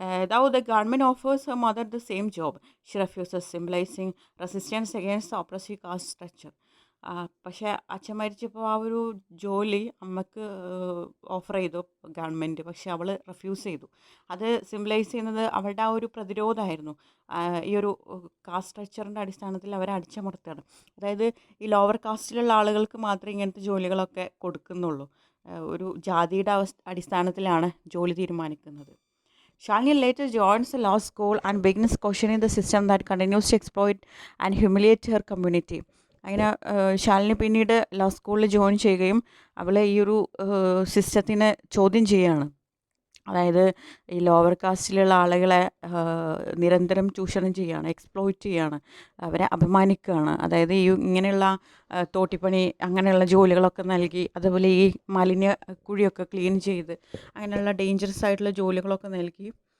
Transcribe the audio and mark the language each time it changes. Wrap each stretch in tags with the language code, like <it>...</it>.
<en>Though the government offers her mother the same job, she refuses, symbolizing resistance against the oppressive caste structure.</en> <ml>പക്ഷേ അച്ഛൻ മരിച്ചപ്പോൾ ആ ഒരു ജോലി അമ്മക്ക് ഓഫർ ചെയ്തു ഗവൺമെൻറ്, പക്ഷെ അവൾ റിഫ്യൂസ് ചെയ്തു. അത് സിംബലൈസ് ചെയ്യുന്നത് അവളുടെ ആ ഒരു പ്രതിരോധമായിരുന്നു. ഈ ഒരു കാസ്റ്റ് സ്ട്രക്ചറിൻ്റെ അടിസ്ഥാനത്തിൽ അവരെ അടിച്ചമർത്തുകയാണ്. അതായത് ഈ ലോവർ കാസ്റ്റിലുള്ള ആളുകൾക്ക് മാത്രമേ ഇങ്ങനത്തെ ജോലികളൊക്കെ കൊടുക്കുന്നുള്ളൂ. ഒരു ജാതിയുടെ അടിസ്ഥാനത്തിലാണ് ജോലി തീരുമാനിക്കുന്നത്.</ml> <en>Shalini later joins the law school and begins questioning the system that continues to exploit and humiliate her community.</en> <ml>അങ്ങനെ ശാലിനി പിന്നീട് ലോ സ്കൂളിൽ ജോയിൻ ചെയ്യുകയും അവൾ ഈ ഒരു സിസ്റ്റത്തിനെ ചോദ്യം ചെയ്യുകയാണ്. അതായത് ഈ ലോവർ കാസ്റ്റിലുള്ള ആളുകളെ നിരന്തരം ചൂഷണം ചെയ്യുകയാണ്, എക്സ്പ്ലോയിറ്റ് ചെയ്യുകയാണ്, അവരെ അപമാനിക്കുകയാണ്. അതായത് ഈ ഇങ്ങനെയുള്ള തോട്ടിപ്പണി അങ്ങനെയുള്ള ജോലികളൊക്കെ നൽകി, അതുപോലെ ഈ മാലിന്യ കുഴിയൊക്കെ ക്ലീൻ ചെയ്ത് അങ്ങനെയുള്ള ഡേഞ്ചറസ് ആയിട്ടുള്ള ജോലികളൊക്കെ നൽകി</ml>